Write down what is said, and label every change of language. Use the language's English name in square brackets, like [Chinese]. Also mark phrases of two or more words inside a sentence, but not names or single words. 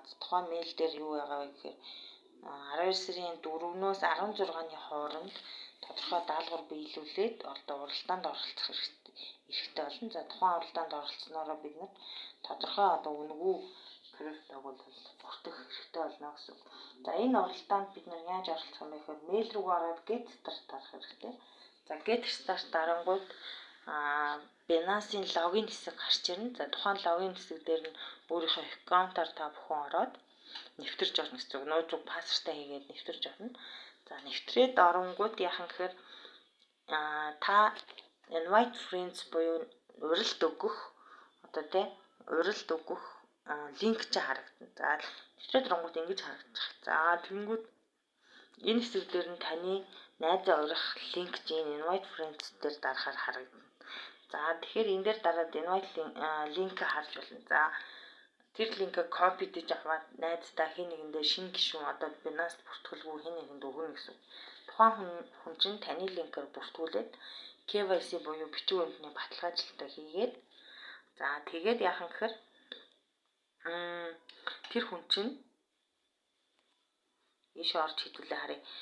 [Mongolian] Тухайн мэйл дээр юу байгаа вэ гэхээр 12 сарын 4-өөс 16-ны хооронд тодорхой даалгавар биелүүлээд одоо уралдаанд оролцох эрхтэй болно. За тухайн уралдаанд оролцсноороо бид нар тодорхой одоо үнэгүй криптог бол бүртгэх хэрэгтэй болно гэсэн. За энэ уралдаанд бид нар яаж оролцох юм бэ гэхээр мэйл рүү ороод [English] get start [Mongolian] дарах хэрэгтэй. За [English] get start [Mongolian] дарангууд Binance-ийн логин хэсэг гарч ирнэ. За тухайн логин хэсэг дээр нь өөрийнхөө аккаунтаар та бүхэн ороод нэвтэрч орно гэсэн үг. Нууцыг пассвортаа хийгээд нэвтэрч орно. За нэвтрээд оронгууд яах юм гэхээр та [English] invite friends [Mongolian] буюу урилд өгөх линк чи харагдана. За нэвтрээд оронгууд ингэж харагдчих. За тэгэнгүүт энэ хэсэг дээр нь таны найзаа урих линк чинь [English] invite friends [Mongolian] дээр дарахаар харагдана. За тэгэхээр энэ дээр дараад invite линк харж болно. За тэр линкийг копи дэж аваад найздаа хэн нэгэндээ шинэ гишүүн одоо Binance бүртгэлгүй хэн нэгэнд өгнө гэсэн. Тухайн хүн чинь таны линкээр бүртгүүлээд KYC буюу бичиг баримтны баталгаажлалтаа хийгээд за тэгээд яах юм гэхээр тэр хүн чинь ийш орж хэдүүлээ харъя.